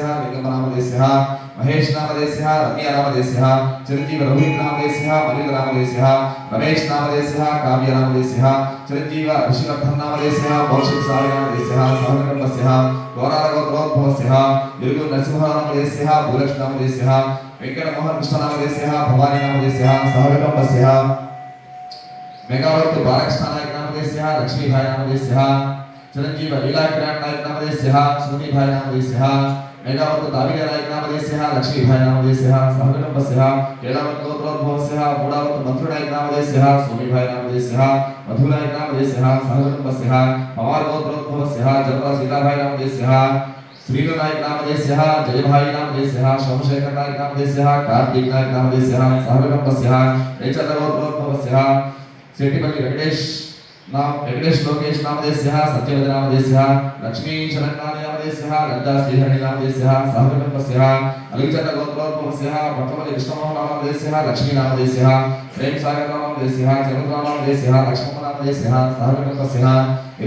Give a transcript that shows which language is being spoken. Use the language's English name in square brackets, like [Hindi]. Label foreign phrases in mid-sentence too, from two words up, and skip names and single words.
[Sanskrit] लिंगम नामधेयस्य महेश नामधेयस्य रम्या नामधेयस्य चिरंजीवी रोहित नामधेयस्य मलिक नामधेयस्य रमेश नामधेयस्य काव्य नामधेयस्य चिरंजीवी ऋषिवर्धन नामधेयस्य भौषिक सारी नामधेयस्य सहगणपस्य गौरारगोत्रोद्भवस्य युर्गु नरसिंह नामधेयस्य भूलक्ष्मी नामधेयस्य वेंकट मोहन कृष्ण नामधेयस्य भवानी नामधेयस्य सहगणपस्य मेगावत बालकृष्ण नायक नामधेयस्य लक्ष्मी भाई नामधेयस्य चिरंजीवी लीला किरण नायक नामधेयस्य सुनी भाई नामधेयस्य मेगावत दाविद नायक नामधेयस्य लक्ष्मी भाई नामधेयस्य सहगणपस्य केलावत गोत्रोद्भवस्य मूडावत मंत्र नायक नामधेयस्य सुनी भाई नामधेयस्य मधु नायक नामधेयस्य सहगणपस्य पवार गोत्रोद्भवस्य जलता सीता भाई नामधेयस्य श्रीनु नायक नामधेयस्य जय भाई नामधेयस्य सोमशेखर नायक नामधेयस्य कार्तिक नायक नामधेयस्य सहगणपस्य रेचतगोत्रोद्भवस्य सेठिपल्ली वेंकटेश लोकेश नामधेयस्य सत्यवती नामधेयस्य लक्ष्मी शरण्यानी नामधेयस्य लज्जा श्रीहरि नामधेयस्य सहगणपस्य अलिचतगोत्रोद्भवस्य पट्टमल्ली कृष्णमोहन नामधेयस्य लक्ष्मी नामधेयस्य प्रेम सागर नामधेयस्य चंद्र नामधेयस्य लक्ष्मण नामधेयस्य